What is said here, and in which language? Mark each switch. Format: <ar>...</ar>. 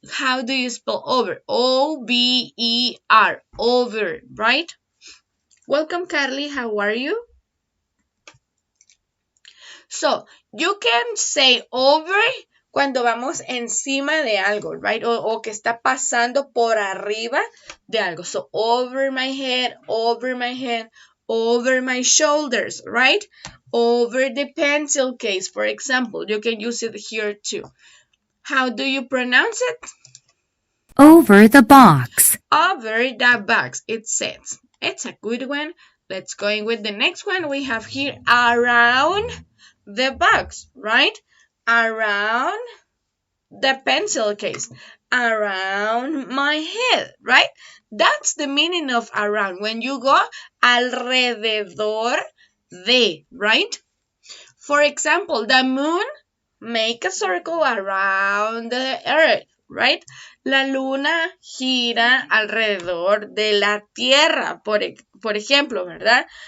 <en>How do you spell over? O-V-E-R, over, right? Welcome, Carly. How are you? So, you can say over</en> <es>cuando vamos encima de algo,</es> <en>right?</en> <es>O que está pasando por arriba de algo.</es> <en>So, over my head, over my shoulders, right? Over the pencil case, for example. You can use it here too. How do you pronounce it? Over the box. Over the box, it says. It's a good one. Let's go in with the next one. We have here around the box, right? Around the pencil case, around my head, right? That's the meaning of around. When you go</en> <es>alrededor de,</es> <en>right? For example, the moon make a circle around the earth, right?</en> <es>La luna gira alrededor de la tierra, por ejemplo, ¿verdad?</es>